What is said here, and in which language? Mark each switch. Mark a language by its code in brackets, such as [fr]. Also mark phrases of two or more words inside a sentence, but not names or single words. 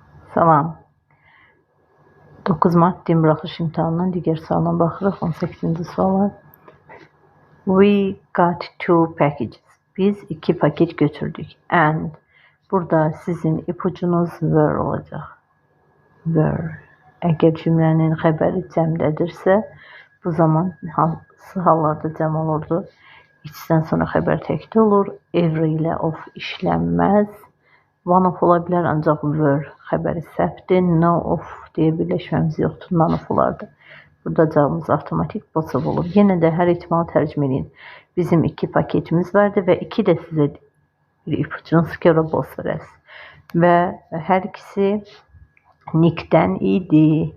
[az] Salam. 9 Mart din buraxılış imtahanından digər sualına baxırıq. 18-ci suala. [en] We got 2 packages. [az] Biz 2 paket götürdük. And burada sizin ipucunuz were olacaq. Were. Əgər cümlənin xəbəri cəmdədirsə, bu zaman hansı hallarda cəm olurdu? İçdən sonra xəbər təkdə olur. Every ilə of işlənməz. [en] One of [az] ola bilər, ancaq were xəbəri səhvdir. [en] No of [az] deyə birləşməmiz yoxdur. [en] None of [az] olardı. Burada cavabımız avtomatik possible olur. Yenə də hər ehtimalı tərcümə edin. Bizim 2 paketimiz vardı və 2 də sizə bir ipucunuz ki, ora boss verəsiz. Və hər ikisi Nickdən idi.